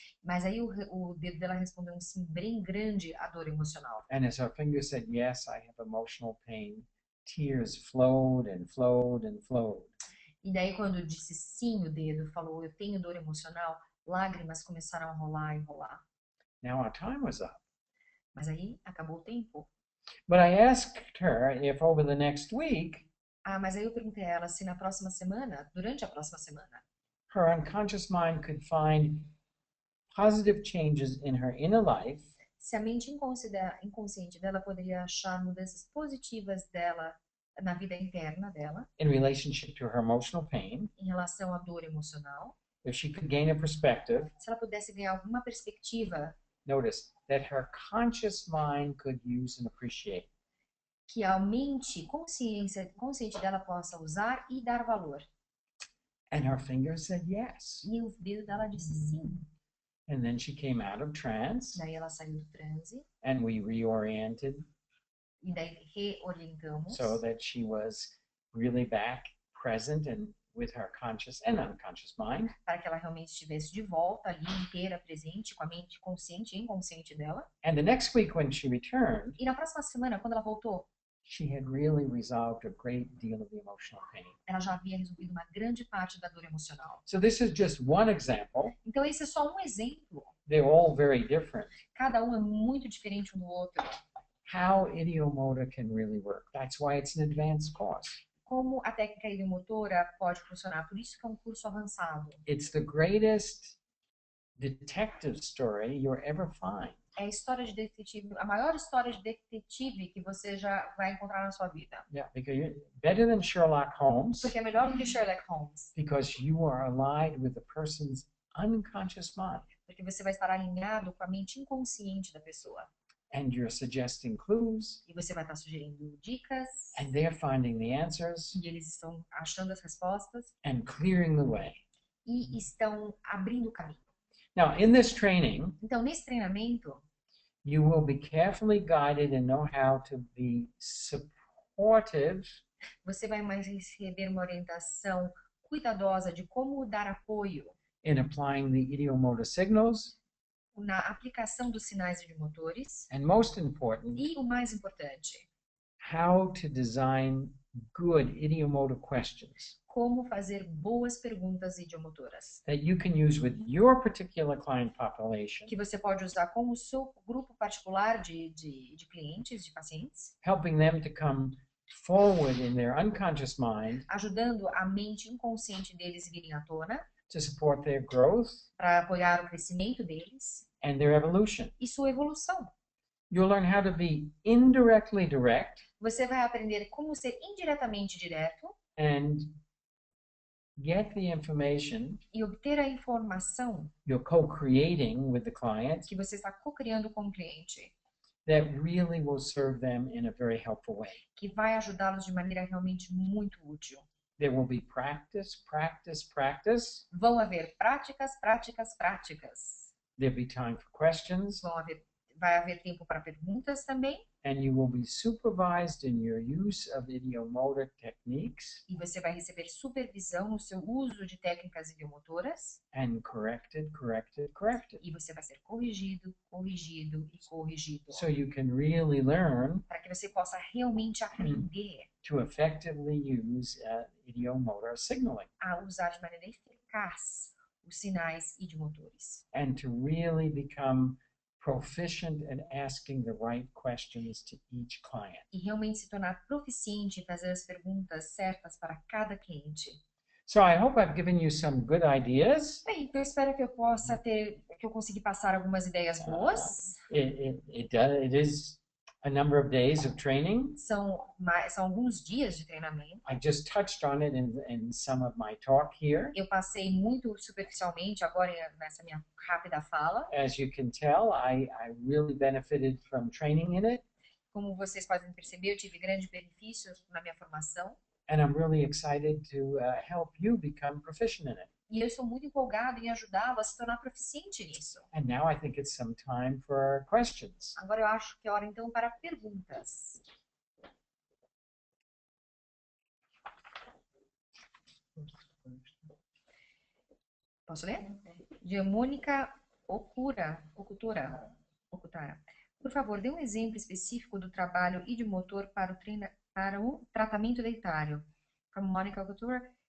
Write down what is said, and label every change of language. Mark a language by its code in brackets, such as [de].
[pt] Mas aí o dedo dela respondeu um sim bem grande à dor emocional. [en] And as her finger said, yes, I have emotional pain, tears flowed and flowed and flowed. [pt] E daí, quando disse sim, o dedo falou, eu tenho dor emocional, lágrimas começaram a rolar e rolar. [en] Now our time was up. [pt] Mas aí acabou o tempo. [en] But I asked her if over the next week, [pt] Ah, mas aí eu perguntei a ela se na próxima semana, durante a próxima semana, [en] her unconscious mind could find positive changes in her inner life [pt] se a mente inconsciente dela poderia achar mudanças positivas dela na vida interna dela, [en] in relationship to her emotional pain, [pt] em relação à dor emocional, [en] if she could gain a perspective, [pt] se ela pudesse ganhar alguma perspectiva [en] notice, that her conscious mind could use and appreciate. [pt] que a mente consciente dela possa usar e dar valor. [en] And her finger said yes. [pt] E o dedo dela disse sim. [en] And then she came out of trance, [pt] Daí ela saiu do transe [en] and we reoriented [pt] e daí reorientamos [en] so that she was really back present and with her conscious and unconscious mind. [pt] para que ela realmente estivesse de volta ali inteira, presente, com a mente consciente e inconsciente dela. [en] And the next week when she returned, [pt] E na próxima semana, quando ela voltou, [en] she had really resolved a great deal of the emotional pain. [pt] ela já havia resolvido uma grande parte da dor emocional. [en] So this is just one example. [pt] Então esse é só um exemplo. [en] They're all very different. [pt] Cada um é muito diferente um do outro. [en] How ideomotor can really work. That's why it's an advanced course. [pt] Como a técnica ideomotora pode funcionar. Por isso que é um curso avançado. [en] It's the greatest detective story you'll ever find. [pt] É a história de detetive, a maior história de detetive que você já vai encontrar na sua vida. [en] Yeah, because you're better than Sherlock Holmes [pt] Porque é melhor do que Sherlock Holmes. [en] because you are allied with the person's unconscious mind [pt] Porque você vai estar alinhado com a mente inconsciente da pessoa. [en] and you're suggesting clues [pt] E você vai estar sugerindo dicas. [en] and they're finding the answers [pt] E eles estão achando as respostas. [en] and clearing the way. [pt] E estão abrindo o caminho. [en] Now, in this training, [pt] Então, nesse treinamento, [en] you will be carefully guided and know how to be supportive [pt] você vai mais receber uma orientação cuidadosa de como dar apoio [en] in applying the ideomotor signals, [pt] na aplicação dos sinais de motores [en] and most important, [pt] e o mais importante, [en] how to design good ideomotor questions [pt] como fazer boas perguntas idiomotoras, [en] that you can use with your particular client population, [pt] que você pode usar com o seu grupo particular de clientes, de pacientes, [en] helping them to come forward in their unconscious mind [pt] ajudando a mente inconsciente deles virem à tona [en] to support their growth [pt] para apoiar o crescimento deles [en] and their evolution. [pt] e sua evolução. [en] You'll learn how to be indirectly direct [pt] Você vai aprender como ser indiretamente direto [en] and get the information [pt] e obter a informação [en] you're co-creating with the client [pt] que você está co-criando com o cliente, [en] that really will serve them in a very helpful way. [pt] que vai ajudá-los de maneira realmente muito útil. [en] There will be practice, practice, practice. [pt] Vão haver práticas, práticas, práticas. [en] There'll be time for questions, [pt] Vai haver tempo para perguntas também. [en] and you will be supervised in your use of ideomotor techniques [pt] E você vai receber supervisão no seu uso de técnicas idiomotoras. [en] and corrected, corrected, corrected. [pt] E você vai ser corrigido, corrigido e corrigido. [en] So you can really learn [pt] Para que você possa realmente aprender [en] to effectively use ideomotor signaling [pt] a usar de maneira eficaz os sinais idiomotores. [en] and to really become proficient at asking the right questions to each client. [pt] E realmente se tornar proficiente em fazer as perguntas certas para cada cliente. [en] So I hope I've given you some good ideas. [pt] Bem, então eu espero que eu consegui passar algumas ideias boas. [en] It is a number of days of training. [pt] São alguns dias de treinamento. [en] I just touched on it in some of my talk here. [pt] Eu passei muito superficialmente agora nessa minha rápida fala. [en] As you can tell, I really benefited from training in it, [pt] Como vocês podem perceber, eu tive grandes benefícios na minha formação. [en] and I'm really excited to help you become proficient in it. [pt] E eu estou muito empolgado em ajudá-lo a se tornar proficiente nisso. [en] And now I think it's some time for questions. [pt] Agora eu acho que é hora então para perguntas. Posso ler? De Mônica Okutara. Por favor, dê um exemplo específico do trabalho idiomotor para o tratamento dentário. [en] From Monica Okutara.